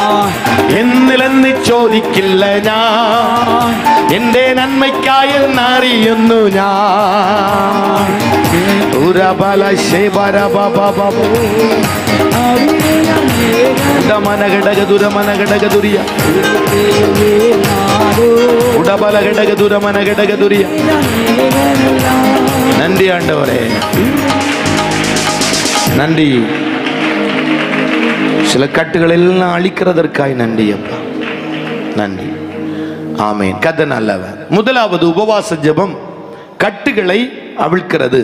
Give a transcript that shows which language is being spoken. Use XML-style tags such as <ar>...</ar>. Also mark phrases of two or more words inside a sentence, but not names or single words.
<ml>എന്നിലെന്ന് ചോദിക്കില്ല ഞാൻ, എന്റെ നന്മയ്ക്കായി അറിയുന്നു ഞാൻ. ഉരബല ശേബരബബബ ഉടമനഘടകദുരമനഘടകദുരിയ ഉടബലഘടകദുരമനഘടകദുരിയ.</ml> <ta>நன்றி ஆண்டவரே, நன்றி. சில கட்டுகள் எல்லாம் அழிக்கிறதற்காய் நன்றி அப்பா, நன்றி. ஆமென். கர்த்தர் நல்லவர். முதலாவது உபவாச ஜெபம் கட்டுகளை அவிழ்க்கிறது.</ta>